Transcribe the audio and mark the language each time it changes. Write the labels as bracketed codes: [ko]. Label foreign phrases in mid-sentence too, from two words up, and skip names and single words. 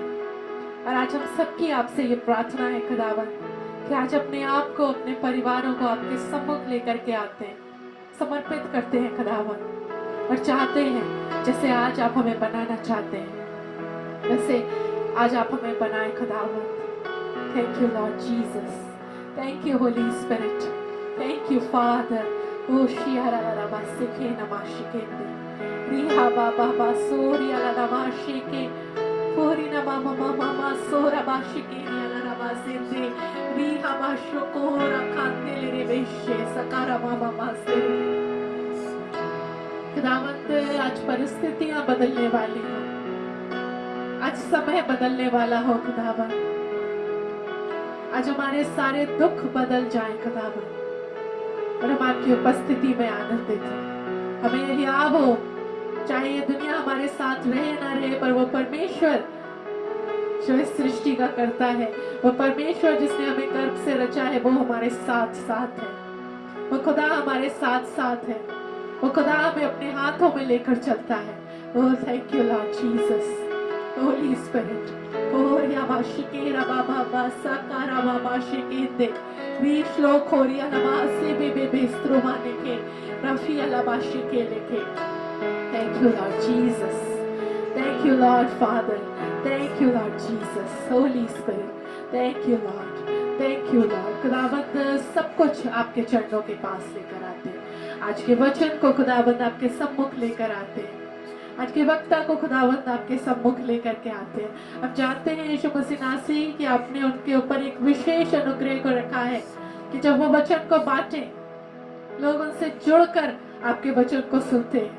[hi] और आज हम सबकी आपसे ये प्रार्थना है खुदावंद कि आज अपने आप को, अपने परिवारों को आपके सम्मुख लेकर के आते हैं, समर्पित करते हैं खुदावंद, और चाहते हैं जैसे आज आप हमें बनाना चाहते हैं वैसे आज आप हमें बनाए खुदावंद। [en] Thank you Lord Jesus, thank you Holy Spirit, thank you Father. ओ शियारा ला ला सिखे नमाशिके रिहा बाबा बासोरी ला नमाशिके पूरी नमा ममा ममा सोरा बाशिके ला नमासिते रिहा बाशोकोरा खाते ले बेशे सकारा मामा मासे। [hi] खुदावंद, आज परिस्थितियां बदलने वाली हो, आज समय बदलने वाला हो खुदावंद, आज हमारे सारे दुख बदल जाए खुदावंद, और हम आपकी उपस्थिति में आनंदित हैं। हमें यही याद हो, चाहे ये दुनिया हमारे साथ रहे ना रहे, पर वो परमेश्वर जो इस सृष्टि का करता है, वो परमेश्वर जिसने हमें गर्भ से रचा है, वो हमारे साथ साथ है। वो खुदा हमारे साथ साथ है, वो खुदा हमें अपने हाथों में लेकर चलता है। [en] Oh thank you Lord Jesus, Holy Spirit. ओह यामाशिके रबाबा बासाकारा बाबाशिके रीश्लो खोरिया नमासे बेबे बेस्त्रो माने के रफिया लबाशिके लेके। Thank you Lord Jesus, thank you Lord Father, thank you Lord Jesus, Holy Spirit, thank you Lord, thank you Lord। [hi] खुदावंद, सब कुछ आपके चरणों के पास लेकर आते हैं, आज के वचन को खुदावंद आपके सम्मुख लेकर आते हैं, आज के वक्ता को खुदावंद आपके सम्मुख लेकर के आते हैं। हम जानते हैं यीशु मसीह नासरी कि आपने उनके ऊपर एक विशेष अनुग्रह को रखा है कि जब वो वचन को बांटे, लोग उनसे जुड़कर आपके वचन को सुनते हैं।